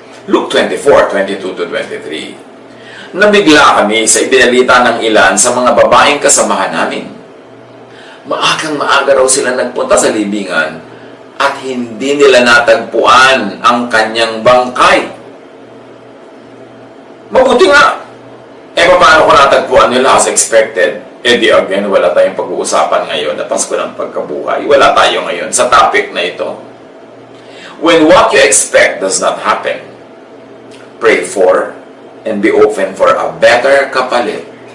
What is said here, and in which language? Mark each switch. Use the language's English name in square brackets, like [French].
[Filipino] Luke 24:22-23. Nabigla kami sa ibinalita ng ilan sa mga babaeng kasamahan namin. Maagang maaga raw sila nagpunta sa libingan at hindi nila natagpuan ang kanyang bangkay. Mabuti nga! Paano ko natagpuan nila as expected? Di again, wala tayong pag-uusapan ngayon na Pasko ng Pagkabuhay. Wala tayo ngayon sa topic na ito. [English] When what you expect does not happen, pray for and be open for a better kapalit.